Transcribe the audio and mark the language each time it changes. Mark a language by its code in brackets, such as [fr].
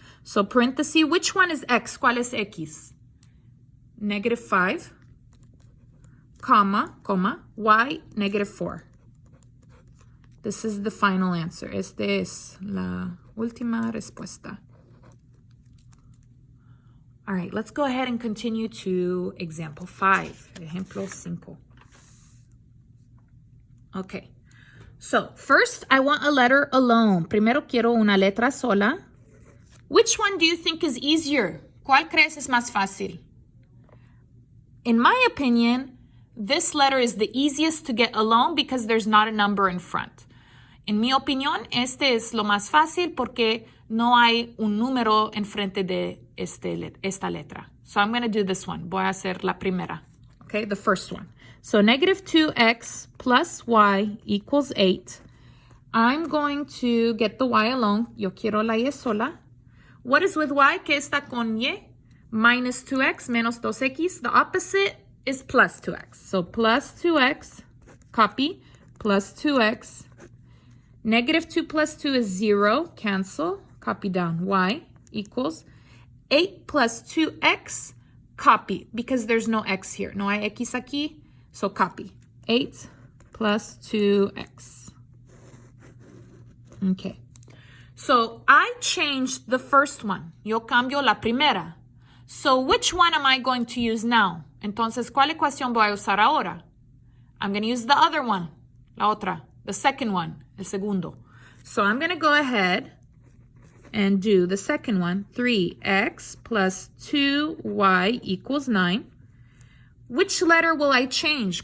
[en] So parenthesis, which one is X? [es] ¿Cuál es X? [en] -5, comma, Y, -4. This is the final answer. [es] Esta es la última respuesta. [en] All right, let's go ahead and continue to example 5. [es] Ejemplo 5. [en] Okay, so first I want a letter alone. [es] Primero quiero una letra sola. [en] Which one do you think is easier? [es] ¿Cuál crees es más fácil? [en] In my opinion, this letter is the easiest to get alone because there's not a number in front. [es] En mi opinión, este es lo más fácil porque no hay un número enfrente de esta letra. [en] So I'm going to do this one. [es] Voy a hacer la primera. [en] Okay, the first one. So -2x plus y equals 8. I'm going to get the y alone. [es] Yo quiero la y sola. [en] What is with y? [es] ¿Qué está con y? [en] Minus 2x [es] menos 2x. [en] The opposite is plus 2x. So plus 2x, copy, plus 2x. -2 plus 2 is 0, cancel, copy down, y equals 8 plus 2x, copy, because there's no x here. [es] No hay x aquí, [en] so copy. 8 plus 2x. Okay. So I changed the first one. [es] Yo cambio la primera. [en] So which one am I going to use now? [es] Entonces, ¿cuál ecuación voy a usar ahora? [en] I'm going to use the other one, [es] la otra, [en] the second one, [es] el segundo. [en] So I'm going to go ahead and do the second one, 3x plus 2y equals 9. Which letter will I change?